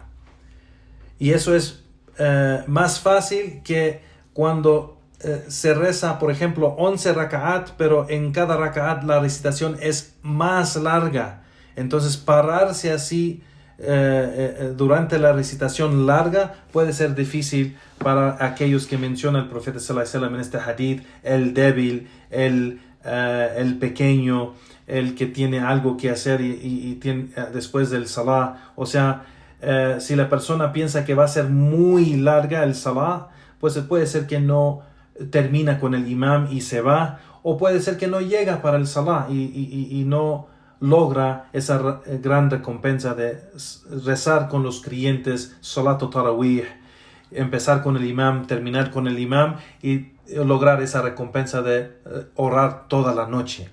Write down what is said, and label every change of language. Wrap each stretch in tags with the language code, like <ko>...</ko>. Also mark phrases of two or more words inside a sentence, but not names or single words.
<es>Y eso es más fácil que cuando se reza, por ejemplo, 11 raka'at, pero en cada raka'at la recitación es más larga. Entonces, pararse así durante la recitación larga puede ser difícil para aquellos que menciona el profeta</es> <ar>صلى الله عليه وسلم</ar> <es>en este hadith: el débil, el pequeño, el que tiene algo que hacer y tiene, después del salah. O sea, si la persona piensa que va a ser muy larga el salah, pues puede ser que no termina con el imam y se va, o puede ser que no llega para el salah y no logra esa gran recompensa de rezar con los creyentes</es> <ar>صلاة التراويح,</ar> <es>empezar con el imam, terminar con el imam y lograr esa recompensa de orar toda la noche.</es>